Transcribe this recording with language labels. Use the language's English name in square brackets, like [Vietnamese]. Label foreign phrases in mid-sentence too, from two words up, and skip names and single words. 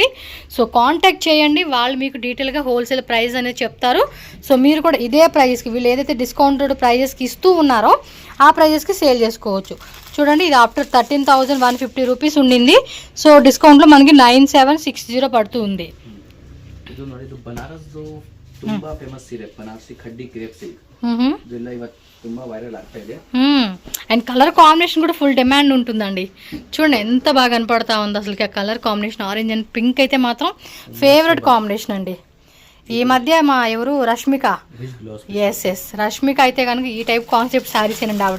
[Telugu] సో కాంటాక్ట్ చేయండి, వాళ్ళు మీకు డీటెయిల్గా [English] wholesale price [Telugu] అనేది చెప్తారు. సో మీరు కూడా ఇదే ప్రైస్కి, వీళ్ళు ఏదైతే [English] discounted pricesకి [Telugu] ఇస్తూ ఉన్నారో ఆ ప్రైజెస్కి సేల్ చేసుకోవచ్చు. చూడండి, ఇది ఆఫ్టర్ 13,150 రూపీస్ ఉండింది. సో డిస్కౌంట్లో మనకి 9760 పడుతుంది. [Kannada] ಇದು ನೋಡಿ, ಇದು ಬನಾರಸ್ದು ತುಂಬಾ ಫೇಮಸ್ ಸೀರೆ, ಬನಾರಸಿ ಖಡ್ಡಿ [English] crepe silk. [Kannada] ಇದೆಲ್ಲ ಇವತ್ತು ತುಂಬಾ వైరల్ ಆಗ್ತಾ ಇದೆ. [English] and color combination [Telugu] కూడా [English] full demand [Telugu] ఉంటుందండి. చూడండి ఎంత బాగా కనపడతా ఉంది అసలుకి ఆ [English] color combination. orange and pink [Telugu] అయితే మాత్రం [English] favorite combination [Telugu] అండి. ఈ మధ్య మా ఎవరు రష్మిక, ఎస్ రష్మిక అయితే కనుక ఈ [English] type concept sarees [Telugu] ఏనండి ఆవిడ.